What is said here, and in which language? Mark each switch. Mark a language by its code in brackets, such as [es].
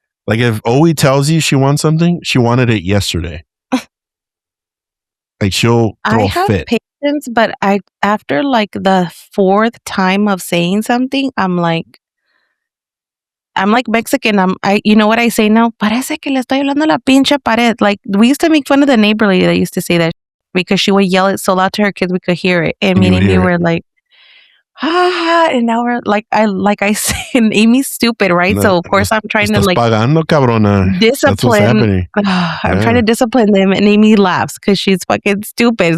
[en] If Owie tells you she wants something, she wanted it yesterday. She'll throw a fit. Patience happens, but after like the fourth time of saying something, I'm like Mexican. You know what I say now? [es] Parece que le estoy hablando a la pinche pared. [en] Like, we used to make fun of the neighbor lady that used to say that because she would yell it so loud to her kids we could hear it. And me and Amy were like, and now we're like I say, and Amy's stupid, right? So of course I'm trying to like [es] pagando, cabrona. [en] discipline. I'm trying to discipline them, and Amy laughs because she's fucking stupid.